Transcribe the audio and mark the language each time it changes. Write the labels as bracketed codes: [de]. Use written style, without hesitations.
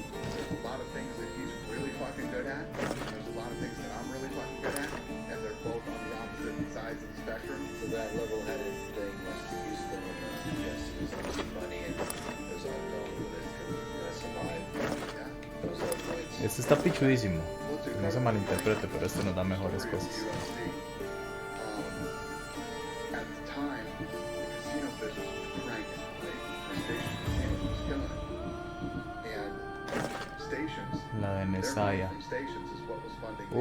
[en] There's a lot of things that he's really fucking good at. There's a lot of things that I'm really fucking good at. And they're both on the opposite sides of the spectrum. So that level-headed thing was useful when yes, it was losing money and there's unknown whether it's gonna survive. Yeah. Those are points. [es] Este está pichudísimo. No se malinterprete, pero este nos da mejores cosas. [en] At the time, the casino business was cranking, right? The station casino was killing it. And stations, [es] La de [en] their money Nesaya. from stations is what was funding the